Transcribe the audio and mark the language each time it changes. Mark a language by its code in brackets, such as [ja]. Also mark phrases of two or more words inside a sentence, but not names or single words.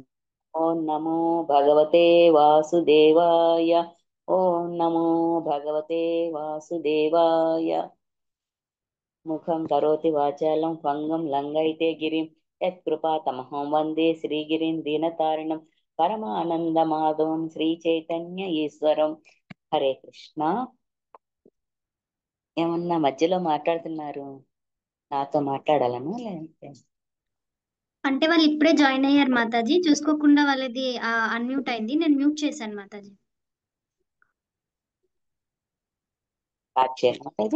[sa] ओम नमो भगवते वासुदेवाय ओम नमो भगवते वासुदेवाय मुखं करोति वाचालं भंगं लंघयते गिरिं यत्कृपातमहं वन्दे श्रीगिरिं दीनतारिणं परमानन्दमाधवं श्रीचैतन्य ఈశ్వరం హరే కృష్ణ [te] ఏమన్నా మధ్యలో మాట్లాడుతున్నారు నాతో మాట్లాడాలను లేదంటే అంటే వాళ్ళు ఇప్పుడే జాయిన్ అయ్యారు మాతాజీ, చూసుకోకుండా వాళ్ళది అన్మ్యూట్ అయింది, నేను మ్యూట్ చేశాను మాతాజీ. స్టార్ట్ చేయండి మాతాజీ.